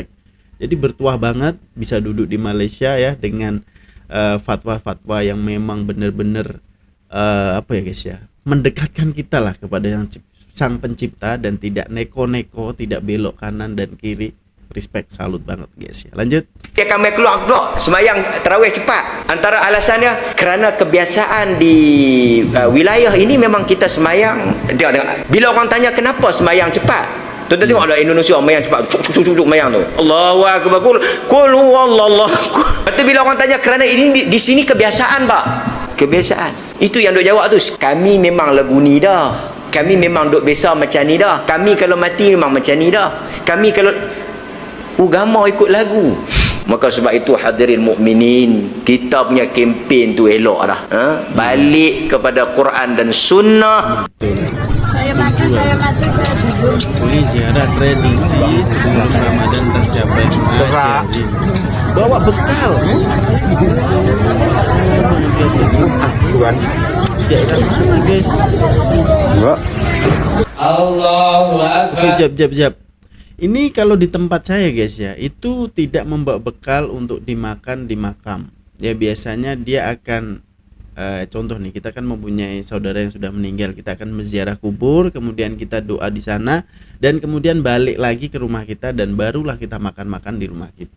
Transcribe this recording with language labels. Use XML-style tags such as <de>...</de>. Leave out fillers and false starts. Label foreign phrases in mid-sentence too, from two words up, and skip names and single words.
<id>Jadi bertuah banget bisa duduk di Malaysia ya dengan fatwa-fatwa yang memang benar-benar apa ya guys ya, mendekatkan kita lah kepada yang sang pencipta dan tidak neko-neko, tidak belok kanan dan kiri. Respect, salut banget guys ya. Lanjut.</id> <ms>Dia akan keluar semayang tarawih cepat. Antara alasannya kerana kebiasaan di wilayah ini memang kita semayang. Bila orang tanya kenapa semayang cepat, tuan tengok ada Indonesia semayang cepat, cuk semayang tu.</ms> <ar>الله أكبر، قل هو الله.</ar> <ms>Tapi bila orang tanya kerana ini di sini kebiasaan pak, kebiasaan. Itu yang duk jawab tu. Kami memang lagu ni dah. Kami memang duk biasa macam ni dah. Kami kalau mati memang macam ni dah. Kami kalau agama ikut lagu. Maka sebab itu hadirin mukminin, kita punya kempen tu elok dah. Balik kepada Quran dan Sunnah. Betul. Setuju. Boleh ziarah tradisi sebelum Ramadan, tak siapa yang ngajarin.</ms> <id>Bawa bekal. Daerah mana guys?</id> <ar>الله أكبر. Jap.</ar> <id>Ini kalau di tempat saya guys ya, itu tidak membawa bekal untuk dimakan di makam. Ya biasanya dia akan contoh nih, kita kan mempunyai saudara yang sudah meninggal, kita akan menziarah kubur, kemudian kita doa di sana dan kemudian balik lagi ke rumah kita dan barulah kita makan-makan di rumah kita.</id>